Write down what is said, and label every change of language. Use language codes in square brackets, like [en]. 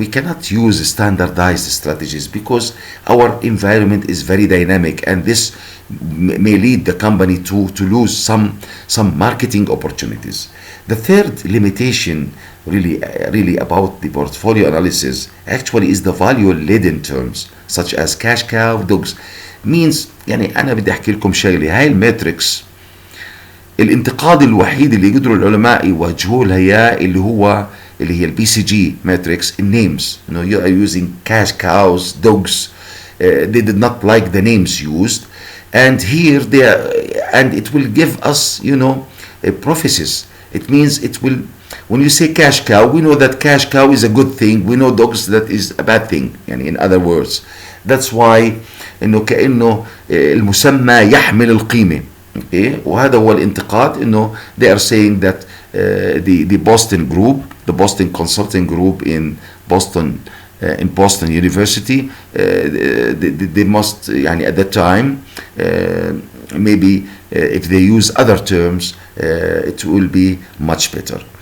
[en] We cannot use standardized strategies because our environment is very dynamic, and this may lead the company to lose some marketing opportunities. The third limitation really about the portfolio analysis actually is the value laden terms such as cash cow dogs. means [ar] يعني انا بدي احكي لكم شغله. هاي الماتريكس الانتقاد الوحيد اللي يقدروا العلماء يواجهوه لها اللي هي البي سي جي ماتريكس النيمز. [en] You know, you are using cash cows, dogs. They did not like the names used, and here they are, and it will give us, you know, prophecies. It means it will. When you say cash cow, we know that cash cow is a good thing. We know dogs that is a bad thing. [ar] يعني [en] in other words, that's why [ar] إنه كأنه المسمى يحمل القيمة. Okay? وهذا هو الانتقاد. [en] إنه they are saying that the Boston group, the Boston Consulting Group in Boston University, they must يعني at that time maybe if they use other terms it will be much better.